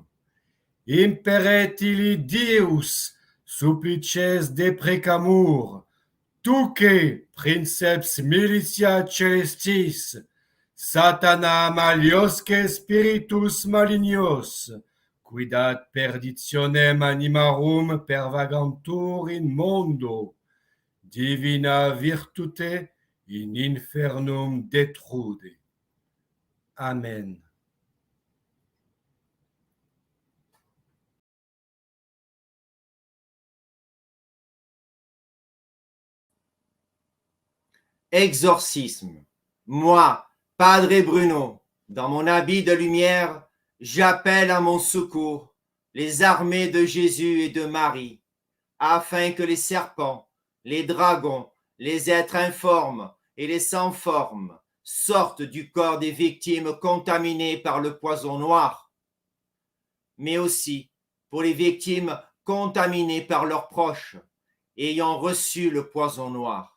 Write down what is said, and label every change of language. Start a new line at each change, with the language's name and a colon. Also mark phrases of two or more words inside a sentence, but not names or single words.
Latin: Imperet illi Deus, supplices deprecamur, tuque princeps militia celestis, satana maliosque spiritus malignos, quidat perditionem animarum pervagantur in mondo, divina virtute in infernum detrude. Amen.
French: Exorcisme. Moi, Padre Bruno, dans mon habit de lumière, j'appelle à mon secours les armées de Jésus et de Marie, afin que les serpents, les dragons, les êtres informes et les sans forme sortent du corps des victimes contaminées par le poison noir, mais aussi pour les victimes contaminées par leurs proches, ayant reçu le poison noir.